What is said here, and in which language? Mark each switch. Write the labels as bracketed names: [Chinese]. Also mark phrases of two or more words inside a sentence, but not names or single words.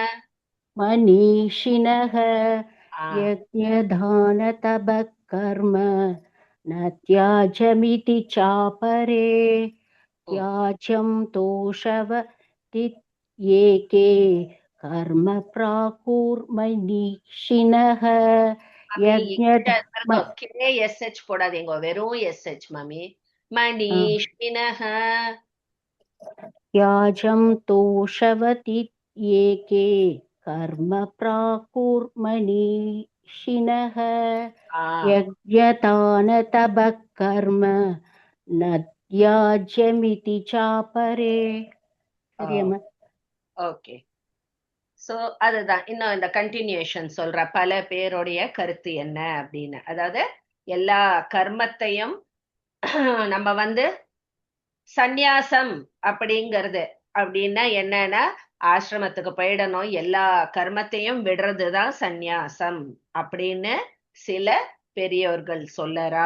[Sanskrit] मनीषिणः यज्ञदानतपः कर्म न त्याज्यमिति चापरे त्याज्यं दोषवदित् एके कर्म प्राकुर्मनीषिणः [Tamil] KSH போடாதீங்க, வெறும் SH மாமி. [Sanskrit] மனிஷிணஹ त्याज्यं दोषवदित् एके कर्म प्राकुर्मनीषिणः यज्ञदानतपः कर्म न त्याज्यमिति चापरे. [Tamil] சரியாம்மா? ஓகே. சோ அதுதான் இன்னும் இந்த கண்டினியூஷன் சொல்ற பல பேருடைய கருத்து என்ன அப்படின்னு. அதாவது எல்லா கர்மத்தையும் நம்ம சந்நியாசம் அப்படிங்கிறது அப்படின்னா என்னன்னா, ஆசிரமத்துக்கு போயிடணும், எல்லா கர்மத்தையும் விடுறதுதான் சந்நியாசம் அப்படின்னு சில பெரியோர்கள் சொல்லறா.